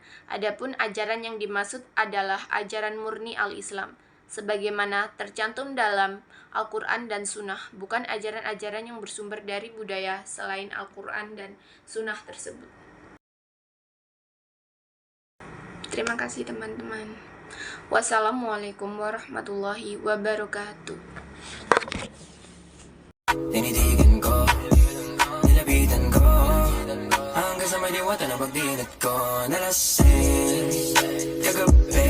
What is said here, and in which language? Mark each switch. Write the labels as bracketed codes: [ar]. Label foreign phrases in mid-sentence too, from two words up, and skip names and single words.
[id] Adapun ajaran yang dimaksud adalah ajaran murni al-Islam, sebagaimana tercantum dalam Al-Quran dan Sunnah, bukan ajaran-ajaran yang bersumber dari budaya selain Al-Quran dan Sunnah tersebut. Terima kasih teman-teman. [ar] والسلام عليكم ورحمة الله وبركاته. [tl] Tinitigan ko, nilapitan ko, hanggang sa may diwata na pagdilat ko, nalasing, kagabi